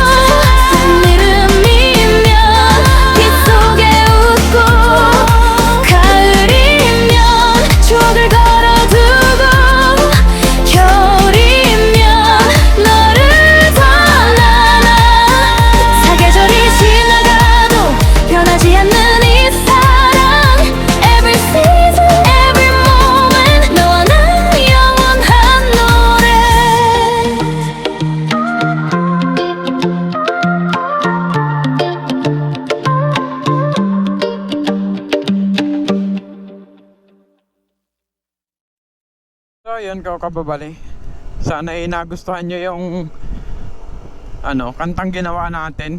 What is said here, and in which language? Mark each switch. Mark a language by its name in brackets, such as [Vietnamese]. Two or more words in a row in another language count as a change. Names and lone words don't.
[Korean] 여름이면 빗속에 웃고 가을이면 추억을 걸어두고 겨울이면 너를 더 안아 사계절이 지나가도 변하지 않는 이 사랑 [English] Every season, every moment [Korean] 너와 난 영원한 노래 [Filipino] So yun kababali. Sana ay nagustuhan nyo yung kantang ginawa natin.